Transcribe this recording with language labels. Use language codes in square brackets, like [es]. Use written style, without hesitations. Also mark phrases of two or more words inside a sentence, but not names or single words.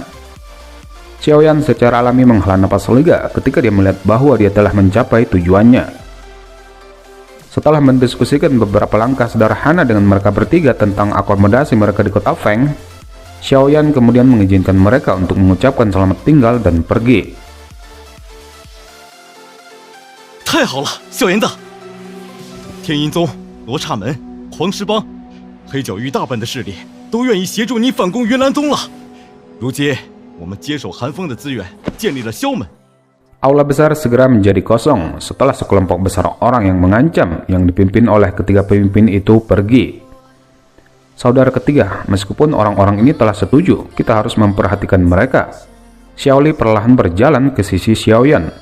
[id] Xiaoyan secara alami menghela napas lega ketika dia melihat bahwa dia telah mencapai tujuannya. Setelah mendiskusikan beberapa langkah sederhana dengan mereka bertiga tentang akomodasi mereka di kota Feng, Xiaoyan kemudian mengizinkan mereka untuk mengucapkan selamat tinggal dan pergi. [zh] 太好了，萧炎的天阴宗、罗刹门、黄石帮、黑角域大半的势力都愿意协助你反攻云岚宗了。如今我们接手寒风的资源，建立了萧门。 [id] Aula besar segera menjadi kosong setelah sekelompok besar orang yang mengancam yang dipimpin oleh ketiga pemimpin itu pergi. Saudara ketiga, meskipun orang-orang ini telah setuju, kita harus memperhatikan mereka. Xiaoli perlahan berjalan ke sisi Xiaoyan.